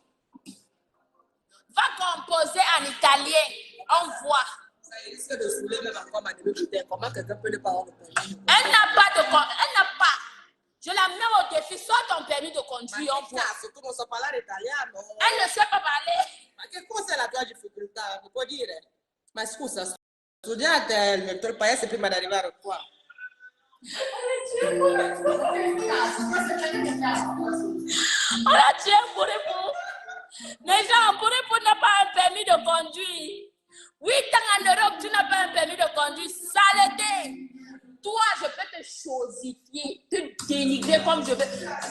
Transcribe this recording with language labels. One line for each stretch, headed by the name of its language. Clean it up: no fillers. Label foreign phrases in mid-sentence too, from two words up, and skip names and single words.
French: Va composer en italien, on voit. Ça risque de saouler même encore ma début. Comment quelqu'un peut ne pas avoir le permis? Elle n'a pas. Je la mets au défi, sors ton permis de conduire, on voit. Surtout qu'on ne sait pas l'Italien, non? Elle ne sait pas parler.
Italian: Ma che cosa è la tua difficoltà? Mi puoi dire? Ma scusa, studiate il mio paese prima di arrivare qua.
French: On a tué Mbouripou. Mais Jean, Mbouripou n'a pas un permis de conduire. 8 ans en Europe, tu n'as pas un permis de conduire. Saleté. Toi, je peux te chosifier, te dénigrer comme je veux.